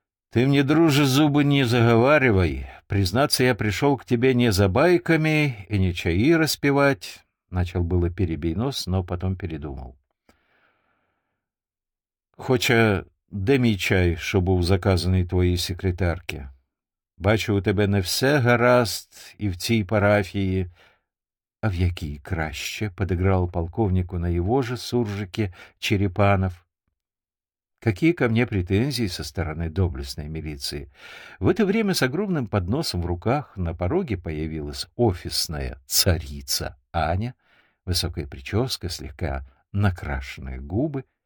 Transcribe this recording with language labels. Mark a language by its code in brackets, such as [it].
[ru] «Ты мне, друже, зубы не заговаривай. Признаться, я пришел к тебе не за байками и не чаи распевать», — начал было Перебейнос, но потом передумал. «Хоча, дай мне чай, что был заказанный твоей секретарке. [uk] Бачу, у тебя не все гаразд и в цій парафії». «А в якій краще?» [ru] — подыграл полковнику на его же суржике Черепанов. «Какие ко мне претензии со стороны доблестной милиции?» В это время с огромным подносом в руках на пороге появилась офисная царица Аня, высокая прическа, слегка накрашенные губы.